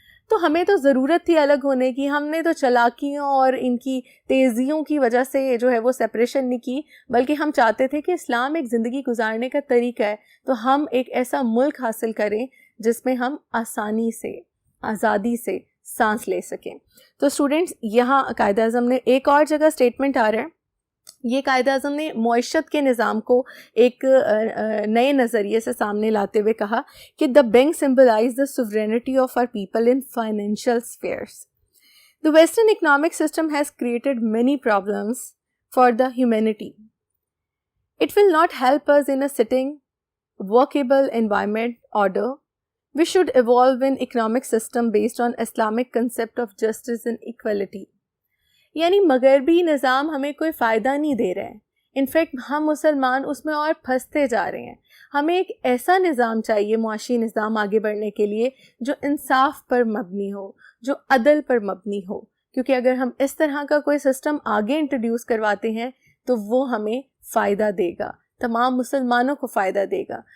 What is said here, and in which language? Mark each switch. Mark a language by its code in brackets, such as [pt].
[ur] تو ہمیں تو ضرورت تھی الگ ہونے کی. ہم نے تو چالاکیوں اور ان کی تیزیوں کی وجہ سے جو ہے وہ سپریشن نہیں کی، بلکہ ہم چاہتے تھے کہ اسلام ایک زندگی گزارنے کا طریقہ ہے، تو ہم ایک ایسا ملک حاصل کریں جس میں ہم آسانی سے، آزادی سے سانس لے سکیں. تو اسٹوڈنٹس، یہاں قائد اعظم نے ایک اور جگہ اسٹیٹمنٹ آ رہا ہے یہ قائد اعظم نے معیشت کے نظام کو ایک نئے نظریے سے سامنے لاتے ہوئے کہا کہ [en] The bank symbolizes the sovereignty of our people in financial spheres. The Western economic system has created many problems for the humanity. It will not help us in a sitting, workable environment order. We should evolve an economic system based on Islamic concept of justice and equality. [ur] یعنی مغربی نظام ہمیں کوئی فائدہ نہیں دے رہے ہیں. In fact ہم مسلمان اس میں اور پھنستے جا رہے ہیں. ہمیں ایک ایسا نظام چاہیے, معاشی نظام آگے بڑھنے کے لیے, جو انصاف پر مبنی ہو, جو عدل پر مبنی ہو, کیونکہ اگر ہم اس طرح کا کوئی سسٹم آگے انٹروڈیوس کرواتے ہیں تو وہ ہمیں فائدہ دے گا, تمام مسلمانوں کو فائدہ دے گا.